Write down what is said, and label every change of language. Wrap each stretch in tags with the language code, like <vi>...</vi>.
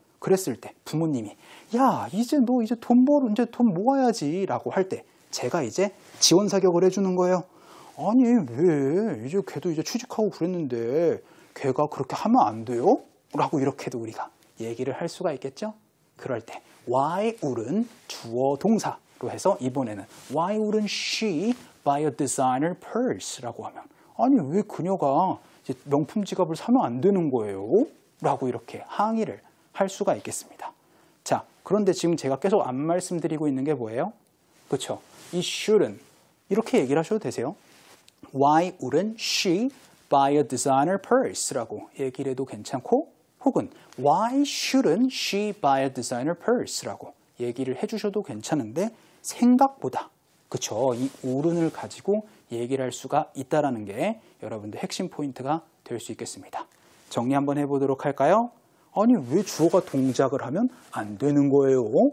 <ko>그랬을 때 부모님이 야, 이제 너 이제 이제 돈 모아야지 라고 할 때 제가 이제 지원 사격을 해주는 거예요. 아니, 왜? 이제 걔도 이제 취직하고 그랬는데 걔가 그렇게 하면 안 돼요? 라고 이렇게도 우리가 얘기를 할 수가 있겠죠? 그럴 때</ko> <en>Why wouldn't</en> <ko>주어 동사로 해서 이번에는</ko> <en>Why wouldn't she buy a designer purse?</en> <ko>라고 하면 아니, 왜 그녀가 이제 명품 지갑을 사면 안 되는 거예요? 라고 이렇게 항의를 할 수가 있겠습니다. 자, 그런데 지금 제가 계속 안 말씀드리고 있는 게 뭐예요? 그렇죠? 이 shouldn't 이렇게 얘기를 하셔도 되세요.</ko> <en>Why wouldn't she buy a designer purse?</en> <ko>라고 얘기를 해도 괜찮고 혹은</ko> <en>Why shouldn't she buy a designer purse?</en> <ko>라고 얘기를 해주셔도 괜찮은데 생각보다 그쵸? 이 wouldn't을 가지고 얘기를 할 수가 있다는 게 여러분들 핵심 포인트가 될 수 있겠습니다. 정리 한번 해보도록 할까요? 아니, 왜 주어가 동작을 하면 안 되는 거예요?</ko>